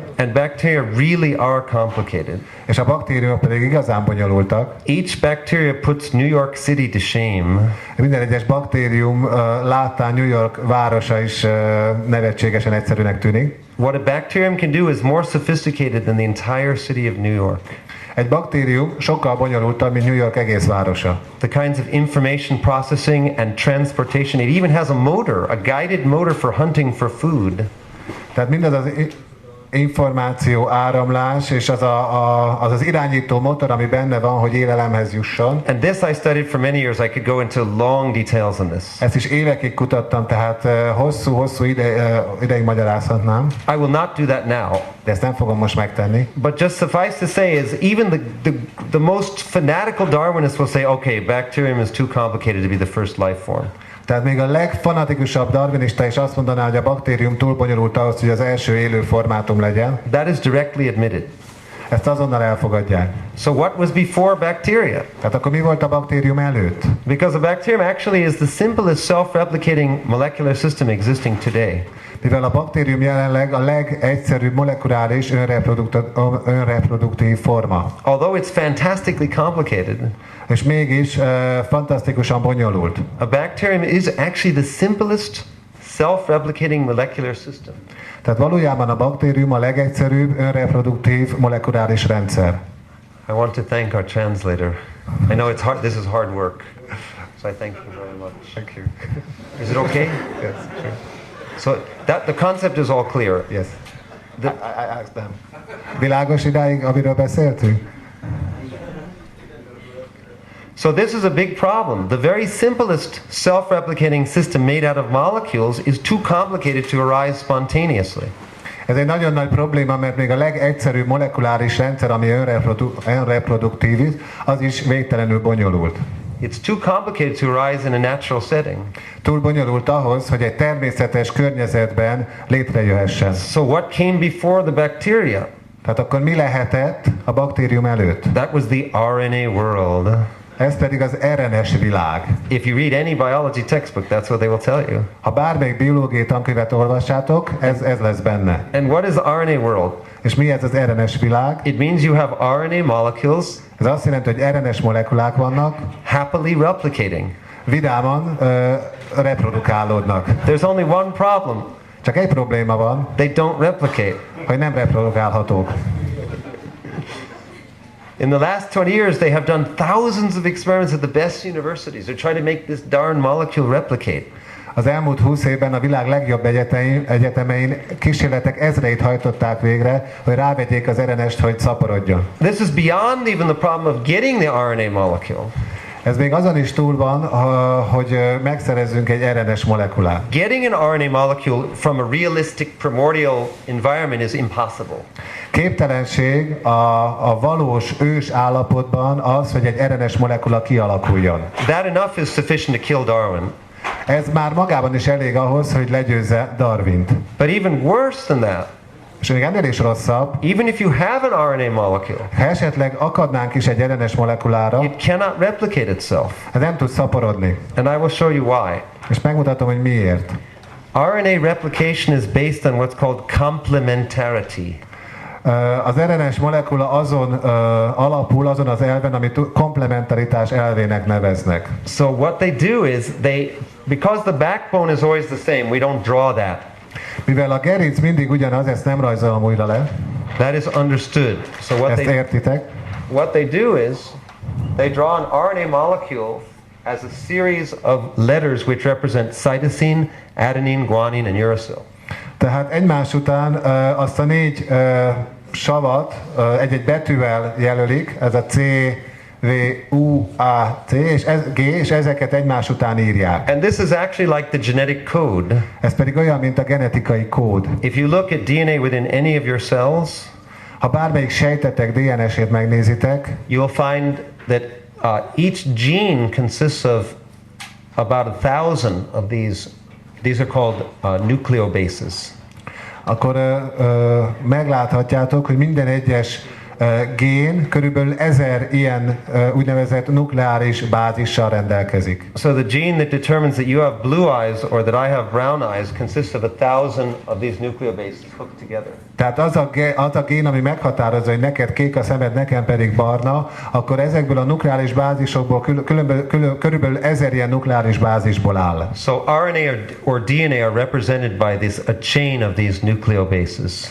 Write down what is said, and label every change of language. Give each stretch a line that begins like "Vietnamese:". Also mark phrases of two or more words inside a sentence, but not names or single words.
English: and bacteria really are complicated.
Hungarian: és a baktériumok pedig igazán bonyolultak.
English: Each bacteria puts New York City to shame.
Hungarian: Minden egyes baktérium láttán New York városa is nevetségesen egyszerűnek tűnik.
English: What a bacterium can do is more sophisticated than the entire city of New York.
Hungarian: Egy baktérium sokkal bonyolultabb, mint New York egész városa.
English: The kinds of information processing and transportation. It even has a motor, a guided motor for hunting for food.
Hungarian: Tehát mindaz az információ áramlás, és az irányító motor, ami benne van, hogy élelemhez jusson.
English: And this I studied for many years. I could go into long details on this.
Hungarian: Ezt is évekig kutattam, tehát hosszú ideig magyarázhatnám.
English: I will not do that now.
Hungarian: De ezt nem fogom most megtenni.
English: But just suffice to say is even the most fanatical Darwinists will say, okay, bacterium is too complicated to be the first life form.
Hungarian: Tehát még a legfanatikusabb darwinista is azt mondaná, hogy a baktérium túl bonyolult ahhoz, hogy az első élő formátum legyen.
English: That is directly admitted.
Hungarian: Ezt azonnal elfogadják.
English: So what was before bacteria?
Hungarian: Tehát akkor mi volt a baktérium előtt?
English: Because a bacterium actually is the simplest self-replicating molecular system existing today.
Hungarian: Mivel a baktérium jelenleg a legegyszerűbb molekuláris önreproduktív forma.
English: Although it's fantastically complicated,
Hungarian: és mégis fantasztikusan bonyolult.
English: a bacterium is actually the simplest self-replicating molecular system.
Hungarian: Tehát valójában a baktérium a legegyszerűbb önreproduktív molekuláris rendszer.
English: I want to thank our translator. I know it's hard. This is hard work, so I thank you very much. Thank you. Is it okay? Yes, sure. So that the concept is all clear. Yes. I asked them.
Hungarian: Világos idáig, amiről beszéltünk?
English: So this is a big problem. The very simplest self-replicating system made out of molecules is too complicated to arise spontaneously.
Hungarian: Ez egy nagyon nagy probléma, mert még a legegyszerűbb molekuláris rendszer, ami önreproduktív, az is végtelenül bonyolult.
English: It's too complicated to arise in a natural setting.
Hungarian: Túl bonyolult ahhoz, hogy egy természetes környezetben létrejöhessen.
English: So what came before the bacteria?
Hungarian: Tehát akkor mi lehetett a baktérium előtt?
English: That was the RNA world.
Hungarian: Ez pedig az RNS világ.
English: If you read any biology textbook, that's what they will tell you.
Hungarian: Ha bármelyik biológiai tankönyvet olvassátok, ez lesz benne.
English: And what is the RNA world?
Hungarian: És mi ez az RNS világ?
English: It means you have RNA molecules
Hungarian: Ez azt jelenti, hogy RNS molekulák vannak,
English: happily replicating.
Hungarian: vidáman reprodukálódnak.
English: There's only one problem.
Hungarian: Csak egy probléma van,
English: They don't replicate.
Hungarian: hogy nem reprodukálhatók.
English: In the last 20 years, they have done thousands of experiments at the best universities. They're trying to make this darn molecule replicate.
Hungarian: Az elmúlt 20 évben a világ legjobb egyetemein kísérletek ezreit hajtották végre, hogy rávegyék az RNS-t, hogy szaporodjon.
English: This is beyond even the problem of getting the RNA molecule.
Hungarian: Ez még azon is túl van, hogy megszerezzünk egy RNS molekulát.
English: Getting an RNA molecule from a realistic primordial environment is impossible.
Hungarian: Képtelenség a valós ős állapotban az, hogy egy RNS molekula kialakuljon.
English: That enough is sufficient to kill Darwin.
Hungarian: Ez már magában is elég ahhoz, hogy legyőzze Darwint.
English: But even worse than that,
Hungarian: És még ennél is rosszabb,
English: even if you have an RNA molecule,
Hungarian: ha esetleg akadnánk is egy RNS molekulára,
English: it cannot replicate itself.
Hungarian: ez nem tud szaporodni.
English: And I will show you why.
Hungarian: És megmutatom, hogy miért.
English: RNA replication is based on what's called complementarity.
Hungarian: Az RNS molekula azon alapul, azon az elven, amit komplementaritás elvének neveznek.
English: So what they do is because the backbone is always the same, we don't draw that.
Hungarian: Mivel a gerinc mindig ugyanaz, ezt nem rajzolom újra le.
English: That is understood. So
Hungarian: Ezt értitek?
English: what they do is they draw an RNA molecule as a series of letters which represent cytosine, adenine, guanine, and uracil.
Hungarian: Tehát egymás után azt a 4 savat egy-egy betűvel jelölik, ez a C, V, U, A, C, és G, és ezeket egymás után írják.
English: And this is actually like the genetic code.
Hungarian: Ez pedig olyan, mint a genetikai kód.
English: If you look at DNA within any of your cells,
Hungarian: Ha bármelyik sejtetek DNS-ét megnézitek,
English: you'll find that each gene consists of about 1,000 of these. These are called nucleobases.
Hungarian: akkor megláthatjátok, hogy minden egyes gén körülbelül 1000 ilyen úgynevezett nukleáris bázissal rendelkezik.
English: So the gene that determines that you have blue eyes or that I have brown eyes consists of 1000 of these nucleobases hooked together.
Hungarian: Tehát az a gén, ami meghatározza, hogy neked kék a szemed, nekem pedig barna, akkor ezekből a nukleáris bázisokból körülbelül 1000 ilyen nukleáris bázisból áll.
English: So RNA or DNA are represented by a chain of these nucleobases.